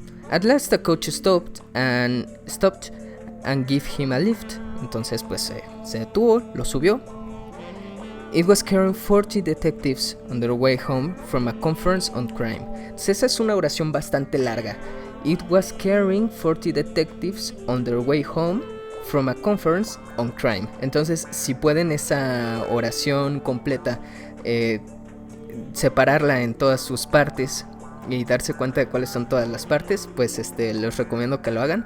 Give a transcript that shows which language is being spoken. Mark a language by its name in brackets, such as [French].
[English] At last the coach stopped and gave him a lift. [Spanish] Entonces pues se detuvo, lo subió. [English] It was carrying 40 detectives on their way home from a conference on crime. [Spanish] Entonces esa es una oración bastante larga. [English] It was carrying 40 detectives on their way home from a conference on crime. [Spanish] Entonces, si pueden esa oración completa separarla en todas sus partes y darse cuenta de cuáles son todas las partes, pues les recomiendo que lo hagan.